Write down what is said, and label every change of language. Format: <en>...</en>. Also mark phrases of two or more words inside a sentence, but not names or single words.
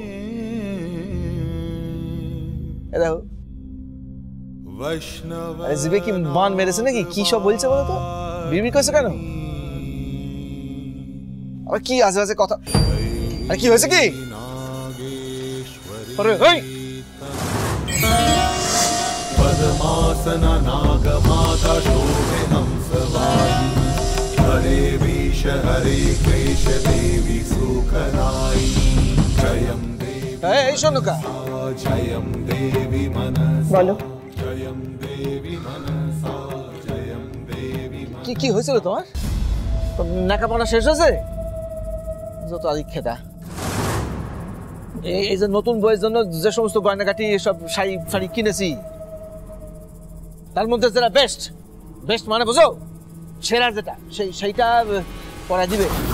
<bn>দেখো জিবে কি বান মেরেছে নাকি? কি সব বলছে বলো তো? বিড়বিড় করছে কেন? আবার কি আজে বাজে কথা। আরে কি হয়েছে কি? আরে এই</bn> <hi>पद्मासना नागमाता शोभे हंसवाही। हरे विष हरे क्लेश देवी सुखदाई। जयं देवी</hi> <bn>এই শোনুকা,</bn> <hi>जयं देवी मनसा।</hi> <bn>বলো।</bn> <hi>जयं देवी मनसा जयं देवी।</hi> <bn>কি কি হয়েছিল তোমার? নাকাপনা শেষ হয়েছে? যত আদিক খেদা। এই যে নতুন বইয়ের জন্য যে সমস্ত গয়নাগাটি সব শাড়ি ফাড়ি কিনেছি, তার মধ্যে যেটা বেস্ট, বেস্ট মানে বুঝো, সেরা যেটা, সেইটা পরা দিবে।</bn>